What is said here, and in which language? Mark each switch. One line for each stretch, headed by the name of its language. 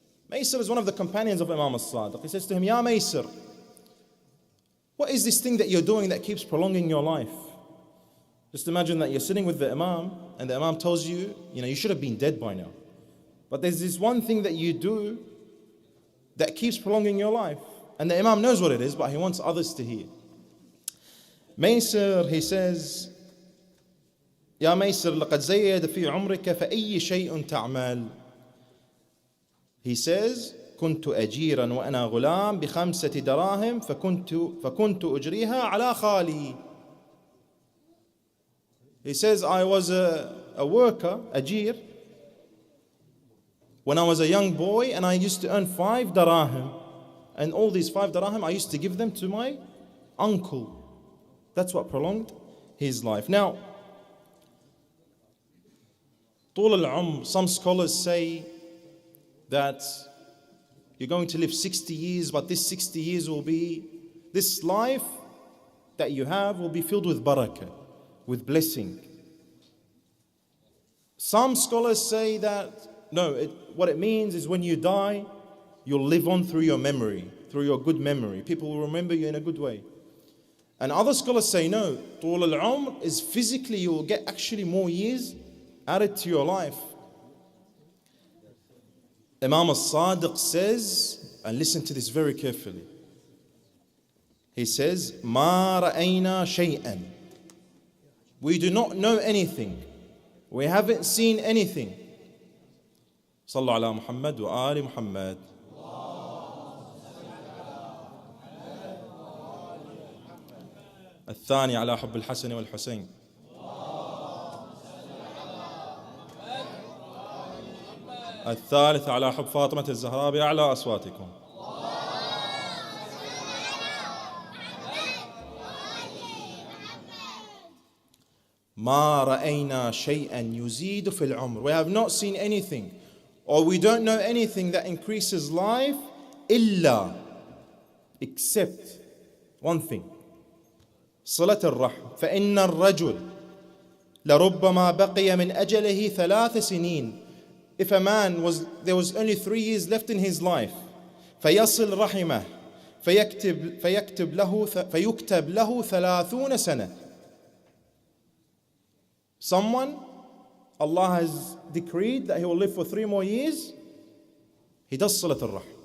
English: Maysir is one of the companions of Imam al-Sadiq. He says to him, Ya Maysir, what is this thing that you're doing that keeps prolonging your life? Just imagine that you're sitting with the Imam and the Imam tells you, you should have been dead by now. But there's this one thing that you do that keeps prolonging your life. And the Imam knows what it is, but he wants others to hear. Maysir, he says,
Arabic: يا ميسر لقد زيد في عمرك فأي شيء تعمل.
English: He says,
Arabic: كنت أجيرا وأنا غلام ب5 دراهم فكنت أجريها على خالي.
English: He says, I was a worker, أجير, when I was a young boy, and I used to earn 5 dirahim. And all these 5 dirahim, I used to give them to my uncle. That's what prolonged his life. Now,
Arabic: طول العمر,
English: some scholars say that you're going to live 60 years, but this 60 years will be, this life that you have will be filled with barakah, with blessing. Some scholars say that, no, what it means is when you die, you'll live on through your memory, through your good memory. People will remember you in a good way. And other scholars say, no,
Arabic: طول العمر
English: is physically, you will get actually more years added to your life. Imam al-Sadiq says, and listen to this very carefully. He says,
Arabic: ما رأينا شيئا.
English: We do not know anything. We haven't seen anything.
Arabic: صلوا على محمد وآل محمد. الثاني على حب الحسن والحسين. الثالث على حب فاطمة الزهراء بأعلى أصواتكم. ما رأينا شيئا يزيد في العمر.
English: We have not seen anything, or we don't know anything that increases life
Arabic: إلا,
English: except one thing,
Arabic: صلة الرحم. فإن الرجل لربما بقي من أجله 3 سنين.
English: If a man there was only 3 years left in his life,
Arabic: فيصل رحمه فيكتب له 30 سنة.
English: Someone, Allah has decreed that he will live for 3 more years. He does Salat al-Rahm.